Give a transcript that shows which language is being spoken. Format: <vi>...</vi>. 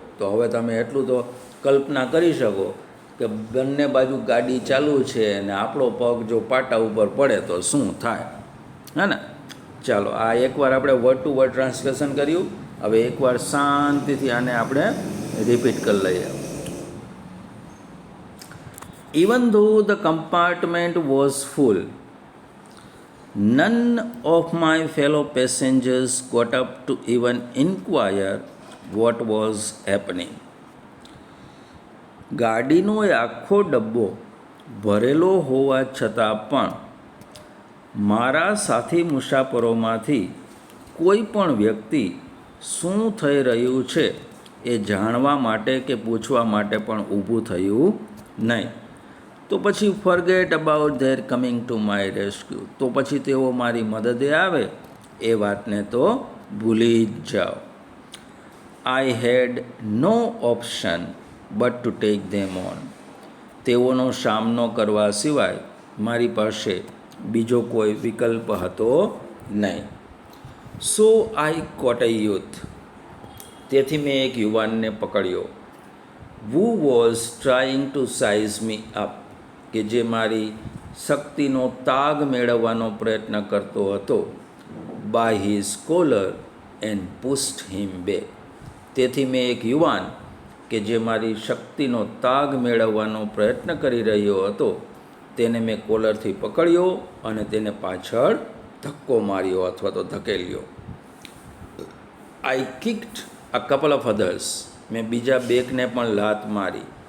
<gu>તો હવે તમે એટલું તો કલ્પના કરી શકો કે બંને બાજુ ગાડી ચાલુ છે અને આપણો પગ જો પાટા ઉપર પડે તો શું થાય, હે ને? ચાલો, આ એકવાર આપણે વર્ડ ટુ વર્ડ ટ્રાન્સલેશન કર્યું. હવે એકવાર શાંતિથી આને આપણે રિપીટ કરી લઈએ.</gu> <en>Even though the compartment was full, none of my fellow passengers got up to even inquire what was happening.</en> <gu>ગાડીનો એ આખો ડબ્બો ભરેલો હોવા છતાં પણ મારા સાથી મુસાફરોમાંથી કોઈ પણ વ્યક્તિ શું થઈ રહ્યું છે એ જાણવા માટે કે પૂછવા માટે પણ ઊભું થયું નહીં.</gu> <en>તો પછી forget about their coming to my rescue.</en> <gu>તો પછી તેઓ મારી મદદે આવે એ વાતને તો ભૂલી જ જાઓ.</gu> <en>I had no option but to take them on.</en> <gu>તેઓનો સામનો કરવા સિવાય મારી પાસે બીજો કોઈ વિકલ્પ હતો નહીં.</gu> <en>So I caught a youth.</en> <gu>તેથી મેં એક યુવાનને પકડ્યો.</gu> <en>who was trying to size me up.</en> <gu>કે જે મારી શક્તિનો તાગ મેળવવાનો પ્રયત્ન કરતો હતો.</gu> <en>by his collar and pushed him back.</en> <gu>તેથી મેં એક યુવાન કે જે મારી શક્તિનો તાગ મેળવવાનો પ્રયત્ન કરી રહ્યો હતો તેને મેં કોલરથી પકડ્યો અને તેને પાછળ ધક્કો માર્યો અથવા તો ધકેલ્યો.</gu> <en>I kicked a couple of others.</en> <gu>મેં બીજા બેકને પણ લાત મારી.</gu>